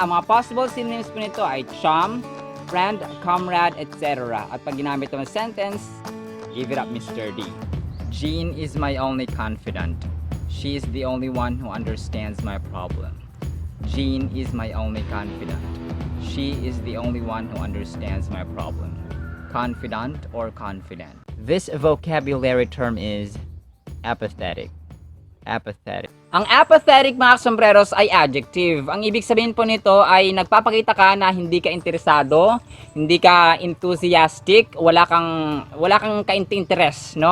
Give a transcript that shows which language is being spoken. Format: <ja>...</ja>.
<tl>Ang mga possible synonyms po nito ay chum, friend, comrade, etc. At pag ginamit ng sentence,</tl> <en>give it up,</en> <tl>Mr. D.</tl> <en>Jean is my only confidant. She is the only one who understands my problem. Jean is my only confidant. She is the only one who understands my problem. Confidant or confident. This vocabulary term is apathetic. Apathetic.</en> <tl>Ang apathetic, mga sombreros, ay adjective. Ang ibig sabihin po nito ay nagpapakita ka na hindi ka interesado, hindi ka enthusiastic, wala kang ka-interest, no?</tl>